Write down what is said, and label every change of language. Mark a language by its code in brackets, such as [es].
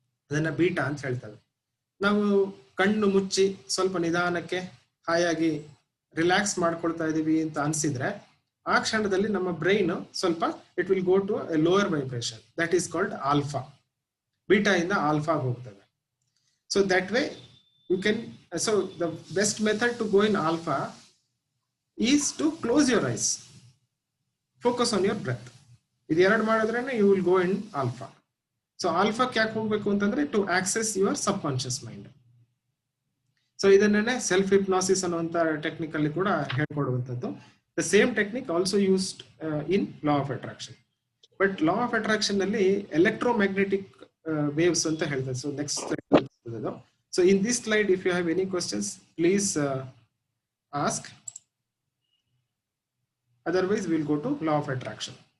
[kn] ಅದನ್ನ ಬೀಟಾ ಅಂತ ಹೇಳ್ತೇವೆ. ನಾವು ಕಣ್ಣು ಮುಚ್ಚಿ ಸ್ವಲ್ಪ ನಿಧಾನಕ್ಕೆ ಹಾಯಾಗಿ ರಿಲ್ಯಾಕ್ಸ್ ಮಾಡ್ಕೊಳ್ತಾ ಇದೀವಿ ಅಂತ ಅನ್ಸಿದ್ರೆ ಆ ಕ್ಷಣದಲ್ಲಿ ನಮ್ಮ ಬ್ರೈನ್ ಸ್ವಲ್ಪ [en] It will go to a lower vibration, that is called alpha. [kn] Beta ಇಂದ ಆಲ್ಫಾ ಹೋಗ್ತದೆ. [en] So that way you can, so the best method to go in alpha is to close your eyes, focus on your breath. [kn] ಇದು ಎರಡು ಮಾಡಿದ್ರೇನೆ [en] you will go in alpha. So alpha [kn] ಯಾಕೆ ಹೋಗ್ಬೇಕು ಅಂತಂದ್ರೆ [en] to access your subconscious mind. [kn] So ಇದನ್ನೇ self ಹಿಪ್ನಾಸಿಸ್ ಅನ್ನುವಂತ ಟೆಕ್ನಿಕಲ್ಲಿ ಕೂಡ ಹೇಳ್ಕೊಡುವಂಥದ್ದು. [en] The same technique also used in law of attraction. But law of attraction ನಲ್ಲಿ electromagnetic waves [kn] ಅಂತ ಹೇಳ್ತಾರೆ. [en] So next slide. So in this slide if you have any questions please ask, otherwise will go to law of attraction.